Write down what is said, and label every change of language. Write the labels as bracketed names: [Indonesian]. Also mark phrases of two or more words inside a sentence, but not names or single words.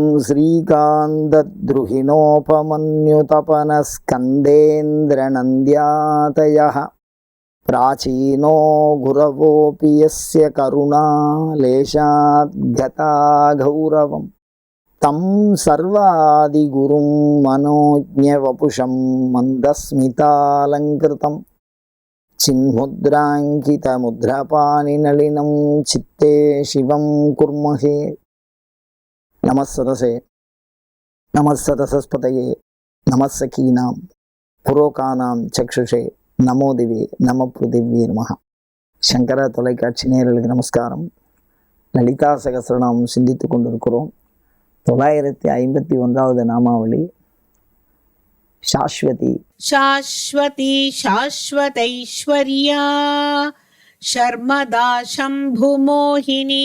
[Sanskrit] श्रीकान्तद्रुहिणोपमन्युतपनस्कन्देन्द्रनन्द्यातयः प्राचीनो गुरवोऽपि यस्य करुणा लेशाद्गता गौरवम् तं सर्वादिगुरुं मनोज्ञवपुषं मन्दस्मितालङ्कृतं चिन्मुद्राङ्कितमुद्रपाणिनलिनं चित्ते शिवं कुर्महे। नमस्सरसे नमस्सरसस्पतये नमस्सखीनां पुरोकानां चक्षुषे नमो दिवे नम पृथिवे नमः. [Tamil] சங்கர தொலைக்காட்சி நேயர்களுக்கு நமஸ்காரம். லலிதா சகஸ்ரநாமம் சிந்தித்து கொண்டிருக்கிறோம். 951வது நாமாவளி சாஸ்வதி. சாஸ்வதி சாஸ்வதைஸ்வர்யா ஷர்மதா சம்புமோகினி.